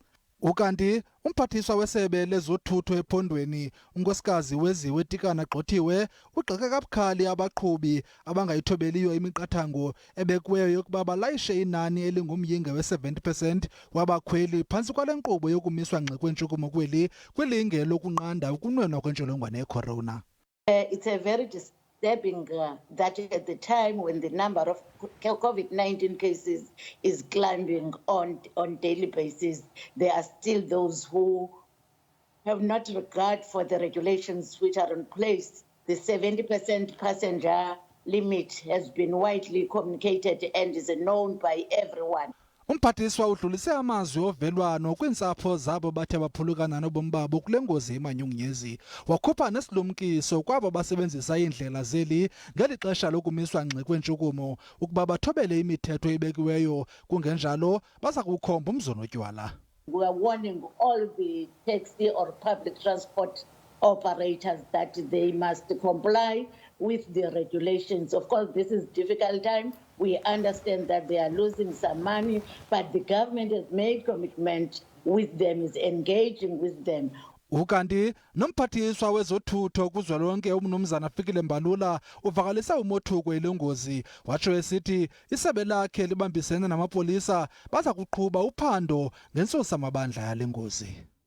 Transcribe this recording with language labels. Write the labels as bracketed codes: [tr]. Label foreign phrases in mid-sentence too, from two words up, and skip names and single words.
[xh] Ukanti umphathiswa wesebe lezothutho ephondweni unkosikazi Weziwe Tikana Gxothiwe ugxeke kabukhali abaqhubi abangayithobeliyo imiqathango ebekiweyo yokuba balayishe inani elingumyinge we-70% wabakhweli phantsi kwale nkqubo yokumiswa ngxi kweentshukumo kwilinge lokunqanda ukunwenwa kwentsholongwane ye-corona. [en] It's a very disturbing that at the time when the number of COVID-19 cases is climbing on daily basis, there are still those who have not regard for the regulations which are in place. The 70% passenger limit has been widely communicated and is known by everyone. [xh] Umphathiswa udlulise amazwi ovelwano kwiintsapho zabo bathe baphulukana nobomi babo kule ngozi emanyukunyezi. Wakhupha nesilumkiso kwabo basebenzisa iindlela zeli ngeli xesha lokumiswa ngxi kweentshukumo ukuba bathobele imithetho ebekiweyo, kungenjalo baza kukhomba umzono otywala. [en] We are warning all the taxi or public transport operators that they must comply with the regulations. Of course, this is a difficult time. We understand that they are losing some money, but the government has made commitment with them, is engaging with them. [xh] Ukanti nomphathiswa wezothutho kuzwelonke umnumzana Fikile Mbalula uvakalise umothuko ile ngozi, watsho esithi isebe lakhe libambisene namapolisa baza kuqhuba uphando ngentsusa mabandla yale ngozi.